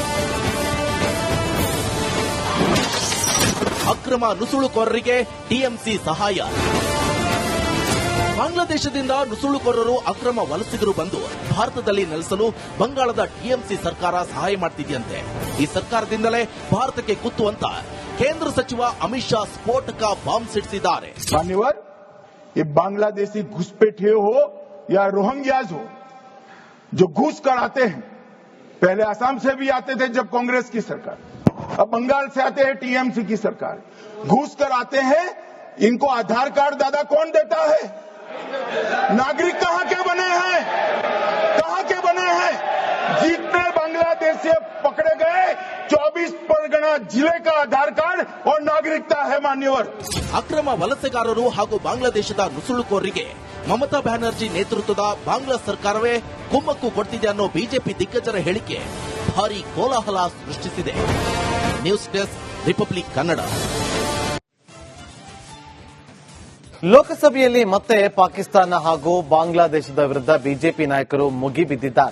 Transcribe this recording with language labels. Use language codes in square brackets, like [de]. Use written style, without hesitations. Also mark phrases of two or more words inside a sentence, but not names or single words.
[kn] ಅಕ್ರಮ ನುಸುಳುಕೋರರಿಗೆ ಟಿಎಂಸಿ ಸಹಾಯ. ಬಾಂಗ್ಲಾದೇಶದಿಂದ ನುಸುಳುಕೋರರು ಅಕ್ರಮ ವಲಸಿಗರು ಬಂದು ಭಾರತದಲ್ಲಿ ನೆಲೆಸಲು ಬಂಗಾಳದ ಟಿಎಂಸಿ ಸರ್ಕಾರ ಸಹಾಯ ಮಾಡ್ತಿದೆಯಂತೆ. ಈ ಸರ್ಕಾರದಿಂದಲೇ ಭಾರತಕ್ಕೆ ಕುತ್ತು ಅಂತ ಕೇಂದ್ರ ಸಚಿವ ಅಮಿತ್ ಶಾ ಸ್ಫೋಟಕ ಬಾಂಬ್ ಸಿಡಿಸಿದ್ದಾರೆ. [hi] मान्यवर, ये बांग्लादेशी घुसपैठिए हो या रोहिंग्याज हो जो घुस कर आते हैं, पहले असम से भी आते थे जब कांग्रेस की सरकार, अब बंगाल से आते हैं टीएमसी की सरकार, घुस कर आते हैं. इनको आधार कार्ड दादा कौन देता है? नागरिक कहां के बने हैं? कहां के बने हैं? जितने बांग्लादेश से पकड़े गए 24 परगना जिले का आधार कार्ड और नागरिकता है. मान्यवर, [kn] ಅಕ್ರಮ ವಲಸೆಗಾರರು ಹಾಗೂ ಬಾಂಗ್ಲಾದೇಶದ ನುಸುಳುಕೋರರಿಗೆ ಮಮತಾ ಬ್ಯಾನರ್ಜಿ ನೇತೃತ್ವದ ಬಾಂಗ್ಲಾ ಸರ್ಕಾರವೇ ಕುಮ್ಮಕ್ಕು ಕೊಡ್ತಿದೆ ಅನ್ನೋ ಬಿಜೆಪಿ ದಿಗ್ಗಜರ ಹೇಳಿಕೆ ಭಾರೀ ಕೋಲಾಹಲ ಸೃಷ್ಟಿಸಿದೆ. ನ್ಯೂಸ್ ಡೆಸ್ಕ್, ರಿಪಬ್ಲಿಕ್ ಕನ್ನಡ. ಲೋಕಸಭೆಯಲ್ಲಿ ಮತ್ತೆ ಪಾಕಿಸ್ತಾನ ಹಾಗೂ ಬಾಂಗ್ಲಾದೇಶದ ವಿರುದ್ಧ ಬಿಜೆಪಿ ನಾಯಕರು ಮುಗಿಬಿದ್ದಿದ್ದಾರೆ.